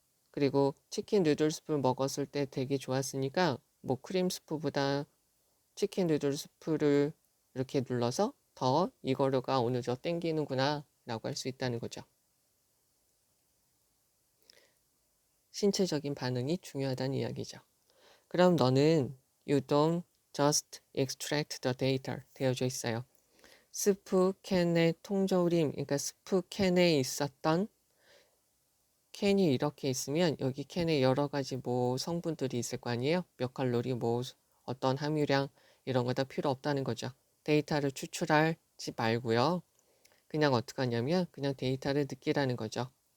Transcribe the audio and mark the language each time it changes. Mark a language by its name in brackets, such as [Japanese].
[Korean] 그리고 치킨 누들 스프를 먹었을 때 되게 좋았으니까 뭐 크림 스프보다 치킨 누들 스프를 이렇게 눌러서 더 이거가 오늘 저 땡기는구나 라고 할 수 있다는 거죠. 신체적인 반응이 중요하다는 이야기죠. 그럼 너는 [English] you don't just extract the data [Korean] 되어져 있어요. 스프 캔의 통조림, 그러니까 스프 캔에 있었던 캔이 이렇게 있으면 여기 캔에 여러 가지 뭐 성분들이 있을 거 아니에요. 몇 칼로리, 뭐 어떤 함유량 이런 거 다 필요 없다는 거죠. 데이터를 추출하지 말고요. 그냥 어떻게 하냐면 그냥 데이터를 느끼라는 거죠.